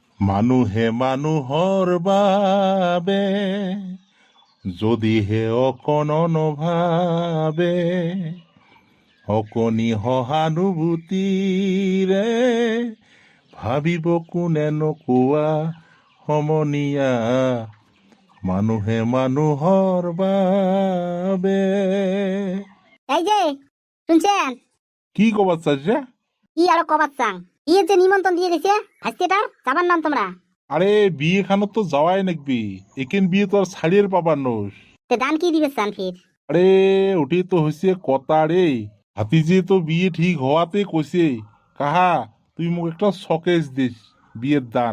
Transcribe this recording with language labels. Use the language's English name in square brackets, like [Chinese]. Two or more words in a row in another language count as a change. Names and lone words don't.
[Assamese] মানুহে মানুহৰ বাবে যদিহে অকণ ভাবে অকণি সহানুভূতিৰে ভাবিব কোনে নকোৱা সমনীয়া মানুহে মানুহৰ বাবে। [Rangpuri] এই যে শুনছেন, কি কবার চাইছে? কি আরো কবার চাং? বিয়ের যে নিমন্ত্রণ দিয়ে গেছে ভাইস্তেটার, যাবার নাম তোমরা? আরে বিয়ে খানো তো যাওয়াই নাকবি, একেন বিয়ে তো আর ছাড়িয়ে পাবার নোস। তে দান কি দিবে চান ফির? আরে ওটি তো হয়েছে কথা রে, ভাতিজে তো বিয়ে ঠিক হওয়াতে কইছে কাহা তুই মোক একটা শকেস দিস বিয়ের দান।